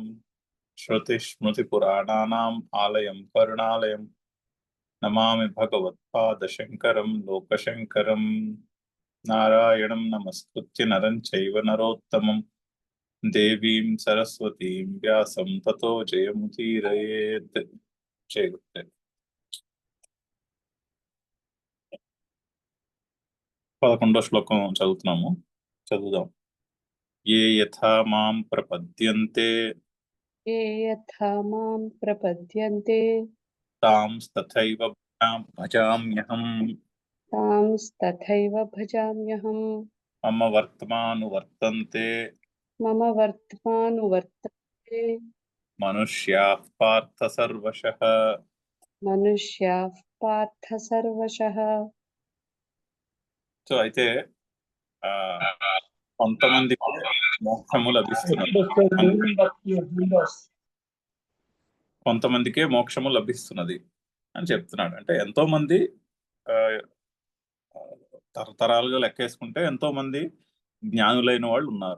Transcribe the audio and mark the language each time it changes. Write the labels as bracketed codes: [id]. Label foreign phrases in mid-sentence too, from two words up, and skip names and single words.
[sa] श्रुतिस्मृतिपुराणानाम् आलयं करुणालयं नमामि भगवत्पादशङ्करं लोकशङ्करं। नारायणं नमस्कृत्य नरं चैव नरोत्तमं देवीं सरस्वतीं व्यासं ततो जयमुदीरयेत्। [te] जयगुरुदेव। 11వ శ్లోకం చదువుతున్నాము, చదువుదాం. [sa] ये यथा मां प्रपद्यन्ते ये यथा मां प्रपद्यन्ते तांस्तथैव भजाम्यहम्। तांस्तथैव भजाम्यहम्। मम वर्त्मानुवर्तन्ते मम वर्त्मानुवर्तन्ते मनुष्याः पार्थ सर्वशः। मनुष्याः पार्थ सर्वशः। [te] సో అయితే ఆ, కొంతమందికి మోక్షము లభిస్తున్నది, కొంతమందికే మోక్షము లభిస్తున్నది అని చెప్తున్నాడు. అంటే ఎంతో మంది ఆ, తరతరాలుగా లెక్కేసుకుంటే ఎంతో మంది జ్ఞానులైన వాళ్ళు ఉన్నారు.